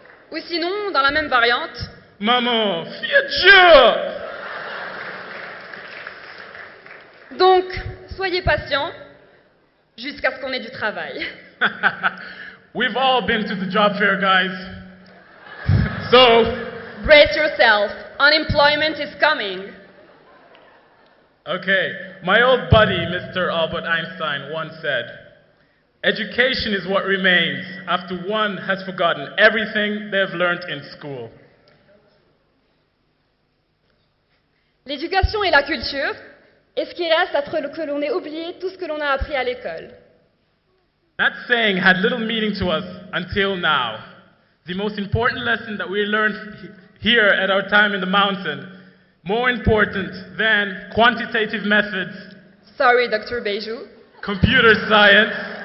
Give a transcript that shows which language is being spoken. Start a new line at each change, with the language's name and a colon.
French: Ou sinon, dans la même variante, « Maman, fiat Dieu !» Donc, soyez patients, jusqu'à ce qu'on ait du travail.
English: We've all been to the job fair, guys. So, brace yourself, unemployment is coming. Okay, my old buddy, Mr. Albert Einstein, once said, education is what remains after one has forgotten everything they've learned in school.
French: L'éducation et la culture est ce qui reste après que l'on ait oublié tout ce que l'on a appris à l'école.
English: That saying had little meaning to us until now. The most important lesson that we learned here at our time in the mountain, more important than quantitative methods. Sorry, Dr. Beijou. Computer science.